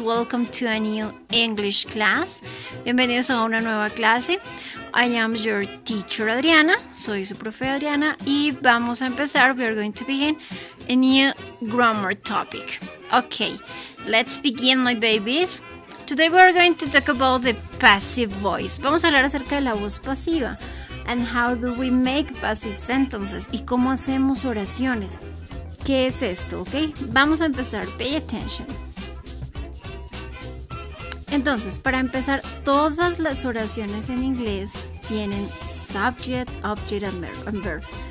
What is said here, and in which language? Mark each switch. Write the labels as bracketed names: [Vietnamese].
[English] Welcome to a new English class. [Spanish] Bienvenidos a una nueva clase. [English] I am your teacher Adriana. [Spanish] Soy su profe Adriana y vamos a empezar. [English] We are going to begin a new grammar topic. Okay, let's begin, my babies. Today we are going to talk about the passive voice. [Spanish] Vamos a hablar acerca de la voz pasiva [English] and how do we make passive sentences [Spanish] y cómo hacemos oraciones. ¿Qué es esto? ¿Ok? Vamos a empezar. [English] Pay attention. [Spanish] Entonces, para empezar, todas las oraciones en inglés tienen [English] subject, object and verb.